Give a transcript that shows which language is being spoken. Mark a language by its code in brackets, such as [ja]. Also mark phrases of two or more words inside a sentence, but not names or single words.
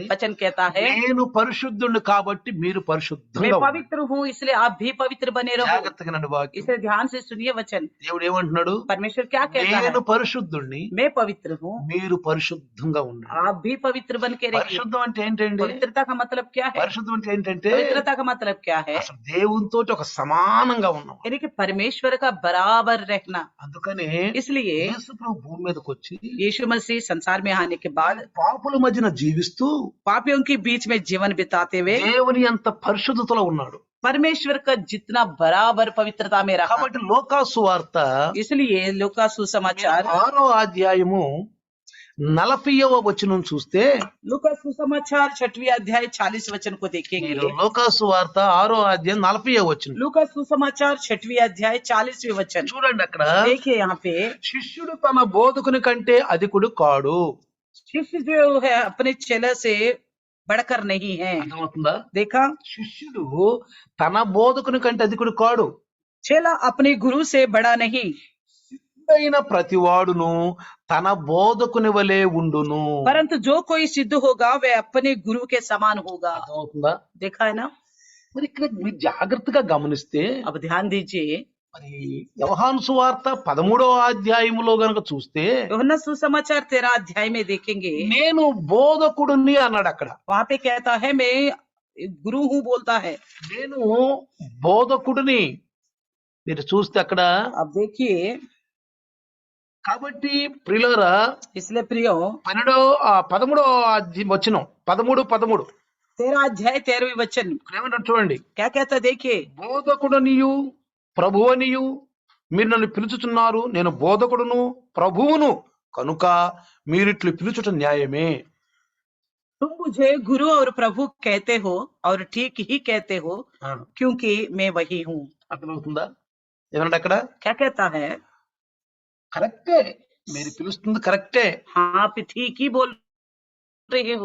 [hi] वचन कहता है [te] నేను పరిశుద్ధుడిని కాబట్టి మీరు [hi] मैं [te] పరిశుద్ధంగా ఉండండి. [hi] पवित्र हूँ इसलिए आप भी पवित्र बने रहो। [te] జాగ్రత్తగా నండి వాక్యం. [hi] इसलिए ध्यान से सुनिए वचन। [te] దేవుడు ఏమంటున్నాడు? [hi] परमेश्वर क्या कहता है, [te] నేను పరిశుద్ధుడిని, [hi] मैं पवित्र हूँ, [te] మీరు పరిశుద్ధంగా ఉండండి. [hi] आप भी पवित्र बन के रहिए। [te] పరిశుద్ధం అంటే ఏంటండి? [hi] पवित्रता का मतलब क्या है? [te] పరిశుద్ధం అంటే ఏంటంటే [hi] पवित्रता का मतलब क्या है? [te] అసలు దేవునితో ఒక సమానంగా ఉన్నాం. [hi] यानी कि परमेश्वर का बराबर रहना। [te] అందుకనే [hi] इसलिए [te] యేసు ప్రభు భూమి మీదకి వచ్చి [hi] यीशु मसीह संसार में आने के बाद [te] పాపుల మధ్యన జీవిస్తూ [hi] पापियों के बीच में जीवन बिताते हुए [te] దేవుని అంత పరిశుద్ధతలో ఉన్నాడు. [hi] परमेश्वर का जितना बराबर पवित्रता में रहा। [te] కాబట్టి లోకా సువార్త [hi] इसलिए लूका सुसमाचार [te] 6వ అధ్యాయము 40వ వచనం చూస్తే, [hi] लूका सुसमाचार 6वीं अध्याय 40 वचन को देखेंगे। [te] లోకా సువార్త 6వ అధ్యాయం 40వ వచనం [hi] लूका सुसमाचार 6वीं अध्याय 40वें वचन [te] చూడండి. అక్కడ [hi] देखिए यहाँ पे, [te] శిష్యుడు తన బోధకుని కంటే అధికుడు కాడు. [hi] शिष्य जो है अपने चेला से बढ़कर नहीं है। [te] అర్థమవుతుందా? [hi] देखा, [te] శిష్యుడు తన బోధకుని కంటే అధికుడు కాడు. [hi] चेला अपने गुरु से बड़ा नहीं। [te] సిద్ధైన ప్రతివాడును తన బోధకుని వలె ఉండును. [hi] परंतु जो कोई सिद्ध होगा वह अपने गुरु के समान होगा। [te] అర్థమవుతుందా? [hi] देखा है ना? [te] మరి ఇక్కడ మీరు జాగ్రత్తగా గమనిస్తే, [hi] अब ध्यान दीजिए, [te] మరి యోహాను సువార్త 13వ అధ్యాయములో గనక చూస్తే, [hi] यूहन्ना सुसमाचार 13 अध्याय में देखेंगे, [te] నేను బోధకుడిని అన్నాడు. అక్కడ [hi] वहां पे कहता है मैं गुरु हूँ बोलता है। [te] నేను బోధకుడిని మీరు చూస్తే అక్కడ. [hi] अब देखिए, [te] కాబట్టి ప్రియులారా, [hi] इसलिए प्रियो [te] 13వ వచనం 13 [hi] 13 अध्याय 13वीं वचन [te] ఏమంటారు చూడండి, [hi] क्या कहता है, देखिए। [te] బోధకుడనియు ప్రభువనియు మీరు నన్ను పిలుచుచున్నారు, నేను బోధకుడును ప్రభువును కనుక మీరిట్లు పిలుచుట న్యాయమే. [hi] तुम मुझे गुरु और प्रभु कहते हो और ठीक ही कहते हो, क्योंकि मैं वही हूँ। [te] అర్థమవుతుందా? ఏమన్నాడు అక్కడ? [hi] क्या कहता है? [te] కరెక్టే, మీరు పిలుస్తుంది కరెక్టే, [hi] हाँ, आप ठीक ही बोल रहे हो,